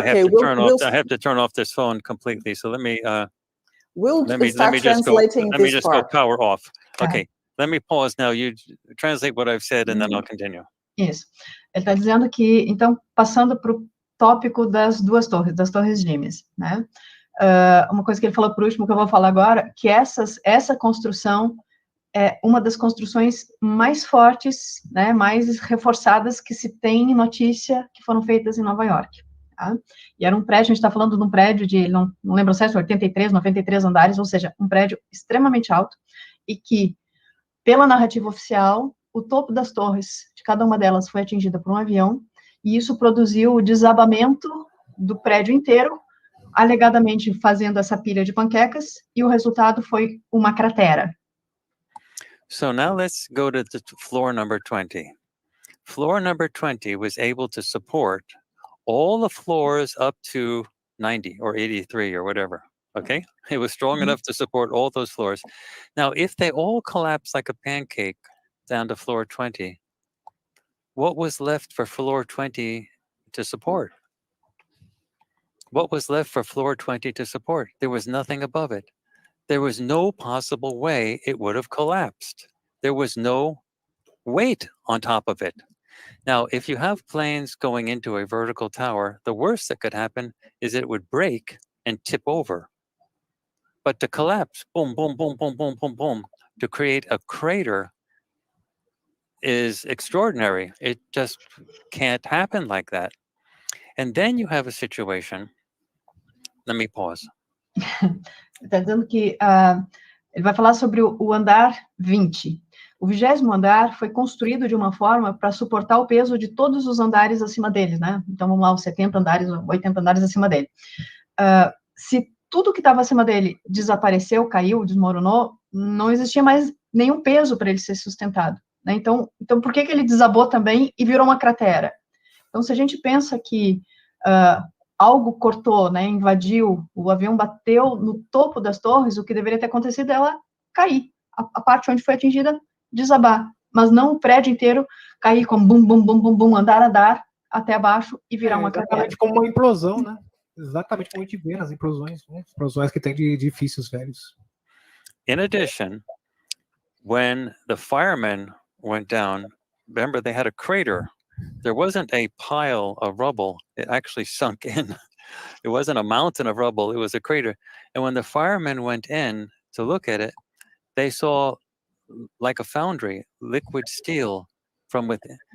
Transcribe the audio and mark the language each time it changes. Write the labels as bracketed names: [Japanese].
[English] I have to turn off this phone completely. So let me. Let me just go power off. Okay. Let me pause now. You translate what I've said, and then I'll continue. [Portuguese] Isso. Ele está dizendo que, então, passando para o tópico das das torres gêmeas, né? Uma coisa que ele falou por último, que eu vou falar agora, que essa construção é uma das construções mais fortes, né, mais reforçadas que se tem notícia que foram feitas em Nova York. Tá? E era um prédio, a gente está falando de um prédio de, não lembro certo, 83, 93 andares, ou seja, um prédio extremamente alto, e que, pela narrativa oficial, o topo das torres, de cada uma delas, foi atingida por um avião, e isso produziu o desabamento do prédio inteiro, alegadamente fazendo essa pilha de panquecas, e o resultado foi uma cratera. [English] So now let's go to the floor number 20. Floor number 20 was able to support all the floors up to 90 or 83 or whatever, okay? It was strong enough to support all those floors. Now, if they all collapse like a pancake down to floor 20, what was left for floor 20 to support? What was left for floor 20 to support? There was nothing above it. There was no possible way it would have collapsed. There was no weight on top of it. Now, if you have planes going into a vertical tower, the worst that could happen is it would break and tip over. But to collapse, boom, boom, boom, boom, boom, boom, boom, to create a crater is extraordinary. It just can't happen like that. And then you have a situation. Let me pause. [Portuguese] Está dizendo que ele vai falar sobre o andar 20. O 20º andar foi construído de uma forma para suportar o peso de todos os andares acima dele, né? Então, vamos lá, os 70 andares, 80 andares acima dele. Se tudo que estava acima dele desapareceu, caiu, desmoronou, não existia mais nenhum peso para ele ser sustentado, né? Então, por que ele desabou também e virou uma cratera? Então, se a gente pensa que algo cortou, né, invadiu, o avião bateu no topo das torres, o que deveria ter acontecido é ela cair, a parte onde foi atingida, desabar, mas não o prédio inteiro cair com bum, bum, bum, bum, bum, andar, até abaixo e virar uma cratera. Exatamente como uma implosão, né? Exatamente como a gente vê nas implosões, né? Explosões que tem de edifícios velhos. [English] In addition, when the firemen went down, remember they had a crater. There wasn't a pile of rubble. It actually sunk in. It wasn't a mountain of rubble. It was a crater. And when the firemen went in to look at it, they saw, like a foundry, liquid steel from within.